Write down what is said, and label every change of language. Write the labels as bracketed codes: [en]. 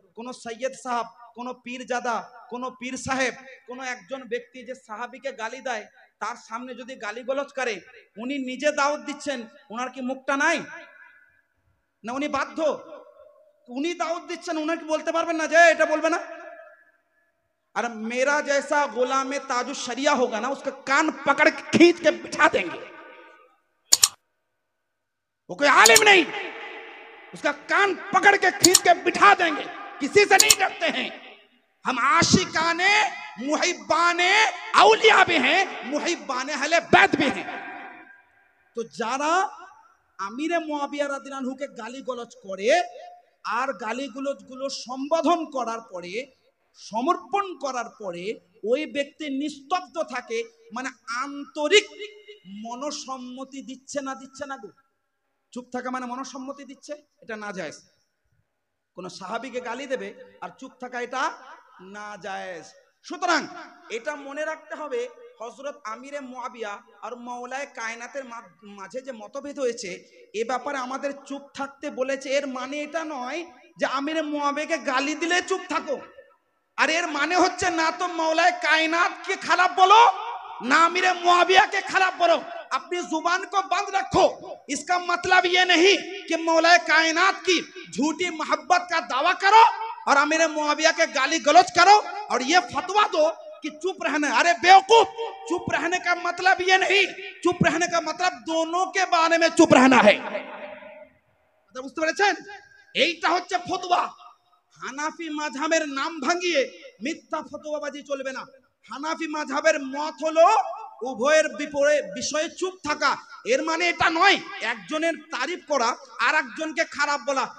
[bn] কোন সৈয়দ সাহেব, কোন পীরজাদা, কোন পীর সাহেব, কোন একজন ব্যক্তি যে সাহাবীকে গালি দেয়, তার সামনে যদি গালিগালাজ করে, উনি নিজে দাওয়াত দিচ্ছেন, ওনার কি মুখটা নাই? না উনি বাধ্য? উনি দাওয়াত দিচ্ছেন, উনাকে বলতে পারবেন না যে এটা বলবে না? [hi] और मेरा जैसा गुलाम ताजु शरिया होगा ना, उसका कान पकड़ के खींच के बिठा देंगे। वो कोई आलिम नहीं, उसका कान पकड़ के खींच के बिठा देंगे। किसी से नहीं डरते हैं हम। आशिकाने मुहिब्बाने औलिया भी हैं, मुहिब्बाने अहले बैत भी हैं। [bn] तो যারা আমিরে মুয়াবিয়া রাদিয়াল্লাহু আনহুকে গালিগালাজ করে আর গালিগালাজগুলো সম্বোধন করার পরে, সমর্পণ করার পরে ওই ব্যক্তি নিস্তব্ধ থাকে, মানে আন্তরিক মনসম্মতি দিচ্ছে না গো? চুপ থাকা মানে মনসম্মতি দিচ্ছে, এটা নাজায়েজ। কোন সাহাবীকে গালি দেবে আর চুপ থাকা, এটা নাজায়েজ। সুতরাং এটা মনে রাখতে হবে, হযরত আমিরে মুয়াবিয়া আর মাওলায়ে কায়নাতের মাঝে যে মতভেদ হয়েছে, এ ব্যাপারে আমাদের চুপ থাকতে বলেছে। এর মানে এটা নয় যে আমিরে মুয়াবিয়াকে গালি দিলে চুপ থাকো, আর এর মানে হচ্ছে না তো মাওলায়ে কায়নাতকে খারাপ বলো, [hi] ना अमीरे मुआविया के खिलाफ बोलो। अपनी जुबान को बंद रखो। इसका मतलब ये नहीं कि मौलाए कायनात की झूठी मोहब्बत का दावा करो और अमीरे मुआविया के गाली गलौज करो और ये फतवा दो कि चुप रहना। अरे बेवकूफ, चुप रहने का मतलब ये नहीं, चुप रहने का मतलब दोनों के बारे में चुप रहना है। [bn] বুঝতে পেরেছেন? এইটা হচ্ছে ফতোয়া। হানাফি মাযহাবের নাম ভাঙিয়ে মিথ্যা ফতোয়াবাজি চলবে না। হানাফি মাযহাবের মত হলো উভয়ের বিষয়ে চুপ থাকা। এর মানে এটা নয় একজনের তারিফ করা আর একজনকে খারাপ বলা।